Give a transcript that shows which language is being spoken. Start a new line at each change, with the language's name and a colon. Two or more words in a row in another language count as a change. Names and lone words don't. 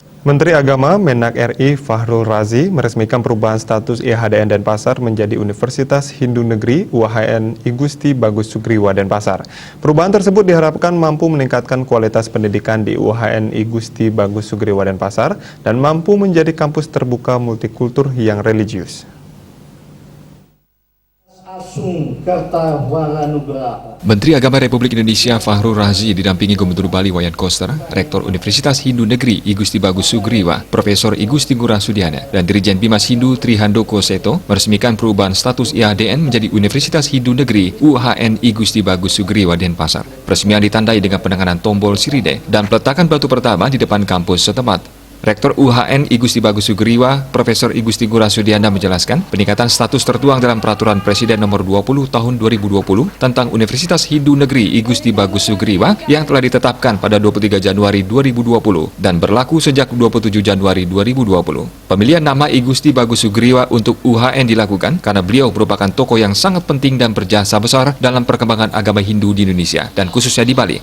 Indonesian: Menteri Agama Menak RI Fakhrul Razi meresmikan perubahan status IHDN Denpasar menjadi Universitas Hindu Negeri UHN I Gusti Bagus Sugriwa Denpasar. Perubahan tersebut diharapkan mampu meningkatkan kualitas pendidikan di UHN I Gusti Bagus Sugriwa Denpasar dan mampu menjadi kampus terbuka multikultur yang religius. Menteri Agama Republik Indonesia Fakhrul Razi didampingi Gubernur Bali Wayan Koster, Rektor Universitas Hindu Negeri I Gusti Bagus Sugriwa, Profesor I Gusti Ngurah Sudiana, dan Dirjen Bimas Hindu Trihandoko Seto meresmikan perubahan status IHDN menjadi Universitas Hindu Negeri UHN I Gusti Bagus Sugriwa Denpasar. Peresmian ditandai dengan penanganan tombol sirine dan peletakan batu pertama di depan kampus setempat. Rektor UHN I Gusti Bagus Sugriwa, Profesor I Gusti Ngurah Sudiana menjelaskan, peningkatan status tertuang dalam Peraturan Presiden Nomor 20 Tahun 2020 tentang Universitas Hindu Negeri I Gusti Bagus Sugriwa yang telah ditetapkan pada 23 Januari 2020 dan berlaku sejak 27 Januari 2020. Pemilihan nama I Gusti Bagus Sugriwa untuk UHN dilakukan karena beliau merupakan tokoh yang sangat penting dan berjasa besar dalam perkembangan agama Hindu di Indonesia dan khususnya di Bali.